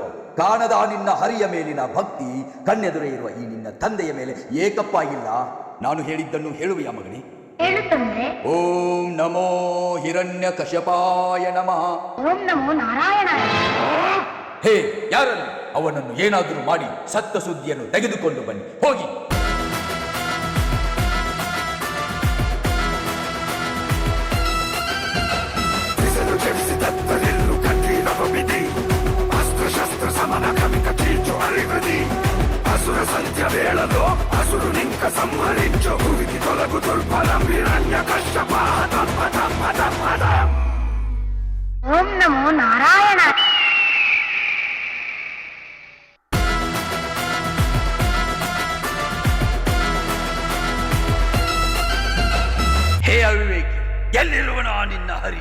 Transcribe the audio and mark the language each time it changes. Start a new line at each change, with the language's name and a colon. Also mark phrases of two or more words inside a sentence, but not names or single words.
Kannada: ಕಾಣದ ನಿನ್ನ ಹರಿಯ ಮೇಲಿನ ಭಕ್ತಿ, ಕಣ್ಣೆದುರೇ ಇರುವ ಈ ನಿನ್ನ ತಂದೆಯ ಮೇಲೆ ಏಕಪ್ಪ ಇಲ್ಲ. ನಾನು ಹೇಳಿದ್ದನ್ನು ಹೇಳುವೆಯ ಮಗನೇ? ಹೇಳು ತಂದೆ.
Sanskrit: ॐ नमो हिरण्यकशिपवे नमः. ॐ नमो नारायण.
Kannada: ಹೇ ಯಾರನ್ನು? ಅವನನ್ನು ಏನಾದರೂ ಮಾಡಿ ಸತ್ತ ಸುದ್ದಿಯನ್ನು ತೆಗೆದುಕೊಂಡು ಬನ್ನಿ, ಹೋಗಿ.
Telugu: అసుర సంధ్య వేళలో అసురునింక సంహరించు భూమికి తొలగు దుర్బలం హిరణ్య కశ్యప.
Sanskrit: ॐ नमो नारायण.
Kannada: ಹೇ ಅವಿವೇಕಿ, ಎಲ್ಲಿರುವನ ನಿನ್ನ ಹರಿ?